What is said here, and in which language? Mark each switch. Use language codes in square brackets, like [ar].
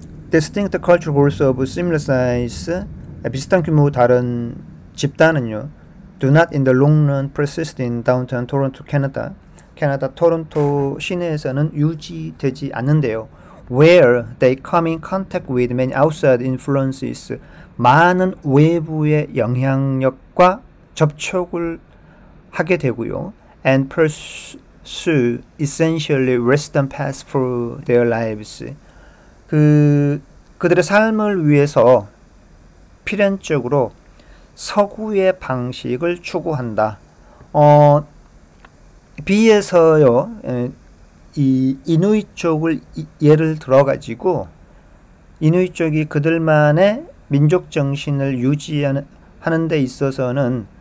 [en] Distinct cultural groups of similar size, [ko] 비슷한 규모 다른 집단은요, [en] do not in the long run persist in downtown Toronto, Canada. [ko] 캐나다 토론토 시내에서는 유지되지 않는데요. [en] Where they come in contact with many outside influences. [ko] 많은 외부의 영향력과 접촉을 하게 되고요. [en] And pursue essentially western paths for their lives. [ko] 그들의 삶을 위해서 필연적으로 서구의 방식을 추구한다. B에서요, 이 이누이 쪽을 예를 들어가지고 이누이 쪽이 그들만의 민족 정신을 유지하는 데 있어서는